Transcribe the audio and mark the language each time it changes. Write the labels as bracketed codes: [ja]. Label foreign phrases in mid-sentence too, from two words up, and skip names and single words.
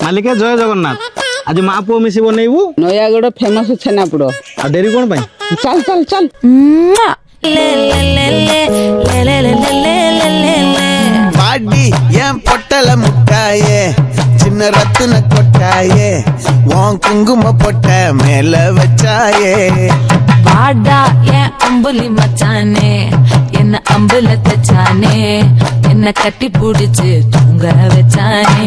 [or] ମାଲିକେ ଜୟ ଜଗନ୍ନାଥ। ଆଜି ମା ପୁଅ ମିଶି ବନେଇବୁ ନୟାଗଡ଼ ଫେମସ୍ ଛେନାପୋଡ଼। ଆଉ ଡେରି କଣ ପାଇଁ? ଚାଲ ଚାଲ ଚାଲ। [ta] பாடி என் பொட்டல முட்டாயே சின்ன ரத்தின கொட்டாயே உன் குங்கும பொட்ட மேல வச்சாயே வாடா என் அம்புலி மச்சானே என்ன அம்புல தச்சானே என்ன கட்டி புடிச்சு தூங்க வச்சானே